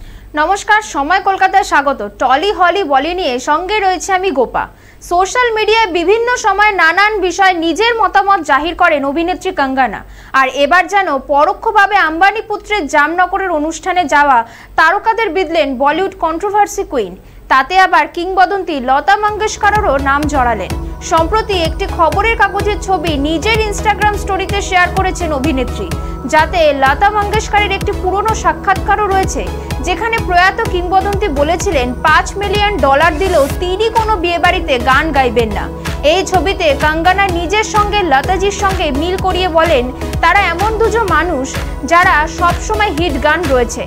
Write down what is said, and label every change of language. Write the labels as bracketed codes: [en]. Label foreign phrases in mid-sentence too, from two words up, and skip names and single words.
[bn] নমস্কার সময় কলকাতা স্বাগত। টলি হলি বলি নিয়ে সঙ্গে রয়েছি আমি গোপা। সোশ্যাল মিডিয়ায় বিভিন্ন সময় নানান বিষয় নিজের মতামত জাহির করেন অভিনেত্রী কঙ্গনা। আর এবার যেন পরোক্ষভাবে আম্বানি পুত্রের জামনগরের অনুষ্ঠানে যাওয়া তারকাদের বিঁধলেন বলিউড [en] controversy queen. [bn] তাতে আবার কিংবদন্তি লতা মঙ্গেশকরেরও নাম জড়ালেন। সম্প্রতি একটি খবরের কাগজের ছবি নিজের ইনস্টাগ্রাম স্টোরিতে শেয়ার করেছেন অভিনেত্রী, যাতে লতা মঙ্গেশকরের একটি পুরনো সাক্ষাৎকারও রয়েছে, যেখানে প্রয়াত কিংবদন্তি বলেছিলেন $5 মিলিয়ন দিলেও তিনি কোনো বিয়েবাড়িতে গান গাইবেন না। এই ছবিতে কঙ্গনা নিজের সঙ্গে লতাজির সঙ্গে মিল করিয়ে বলেন তারা এমন দুজন মানুষ যারা সব সময় হিট গান রয়েছে।